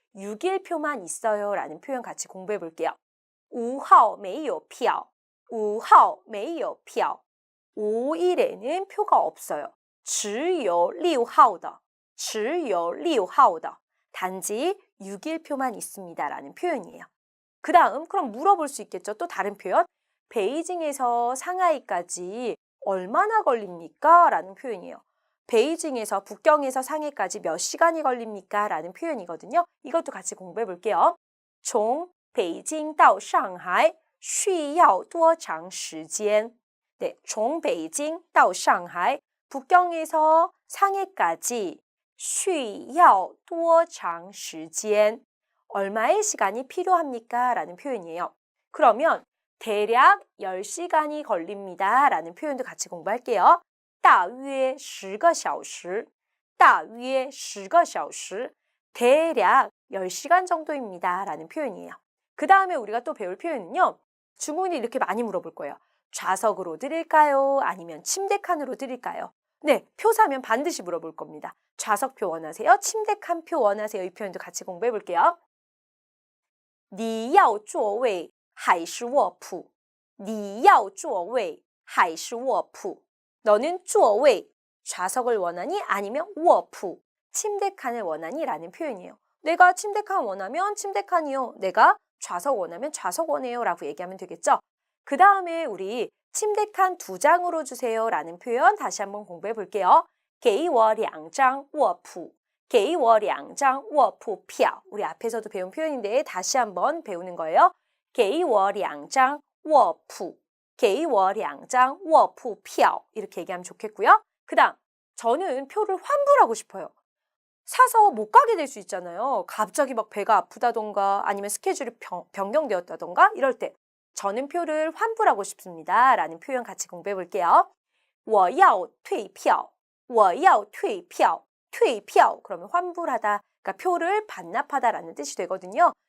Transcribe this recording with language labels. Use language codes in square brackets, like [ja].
[ko] 6일표만 있어요 라는 표현 같이 공부해 볼게요. [zh] 5号没有票5号没有票 [ko] 5일에는 표가 없어요. [zh] 只有6号的只有6号的 [ko] 단지 6일표만 있습니다 라는 표현이에요. 그 다음 그럼 물어볼 수 있겠죠. 또 다른 표현. 베이징에서 상하이까지 얼마나 걸립니까? 라는 표현이에요. 베이징에서 북경에서 상해까지 몇 시간이 걸립니까? 라는 표현이거든요. 이것도 같이 공부해 볼게요. [zh] 从北京到上海需要多长时间? 네, 从北京到上海 [ko] 북경에서 상해까지 [zh] 需要多长时间? [ko] 얼마의 시간이 필요합니까? 라는 표현이에요. 그러면 대략 10시간이 걸립니다. 라는 표현도 같이 공부할게요. [zh] 大约10个小时大约10个小时 [ko] 대략 10시간 정도입니다. 라는 표현이에요. 그 다음에 우리가 또 배울 표현은요. 중국인이 이렇게 많이 물어볼 거예요. 좌석으로 드릴까요? 아니면 침대칸으로 드릴까요? 네, 표 사면 반드시 물어볼 겁니다. 좌석표 원하세요? 침대칸표 원하세요? 이 표현도 같이 공부해 볼게요. [zh] 你要座位还是卧铺你要座位还是卧铺 [ko] 너는 座位 좌석을 원하니 아니면 卧铺 침대칸을 원하니 라는 표현이에요. 내가 침대칸 원하면 침대칸이요. 내가 좌석 원하면 좌석 원해요 라고 얘기하면 되겠죠. 그 다음에 우리 침대칸 2장으로 주세요 라는 표현 다시 한번 공부해 볼게요. [zh] 给我2张卧铺给我2张卧铺票 [ko] 우리 앞에서도 배운 표현인데 다시 한번 배우는 거예요. [zh] 给我2张卧铺给我2张卧铺票 [ko] 이렇게 얘기하면 좋겠고요. 그 다음 저는 표를 환불하고 싶어요. 사서 못 가게 될 수 있잖아요. 갑자기 막 배가 아프다던가 아니면 스케줄이 변경되었다던가 이럴 때 저는 표를 환불하고 싶습니다. 라는 표현 같이 공부해 볼게요. [zh] 我要退票,我要退票,退票 [ko] 그러면 환불하다, 그러니까 표를 반납하다라는 뜻이 되거든요.